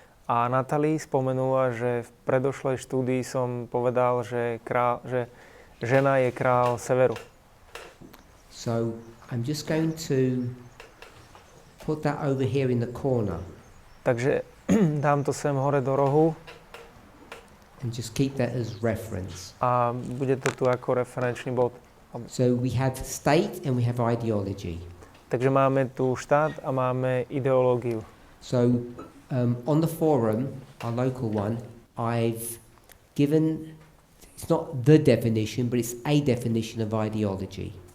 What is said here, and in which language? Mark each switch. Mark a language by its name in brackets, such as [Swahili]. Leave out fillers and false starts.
[Slovak] A Natalie spomenula, že v predošlej štúdii som povedal, že žena je král severu. [English] So I'm just going to put that over here in the corner. [Slovak] Takže dám to sem hore do rohu. [English] And just keep that as reference. [Slovak] A bude to tu ako referenčný bod. [English] So we have state and we have ideology. [Slovak] Takže máme tu štát a máme ideológiu. [English] So on the forum, our local one, I've given, it's not the definition, but it's a definition of ideology.